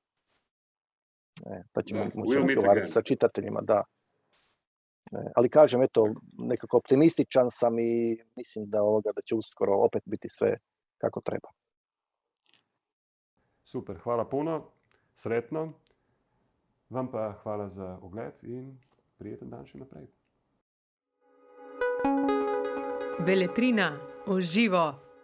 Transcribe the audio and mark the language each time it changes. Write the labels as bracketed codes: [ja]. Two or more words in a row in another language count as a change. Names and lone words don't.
[hr] Pa ćemo moći razgovarati sa čitateljima, da. Ali kažem, eto, nekako optimističan sam i mislim da će uskoro opet biti sve kako treba. Super, hvala puno, sretno. [sl] Vam pa hvala za ogled in prijeten dan še naprej. [hr] Beletrina, uživo.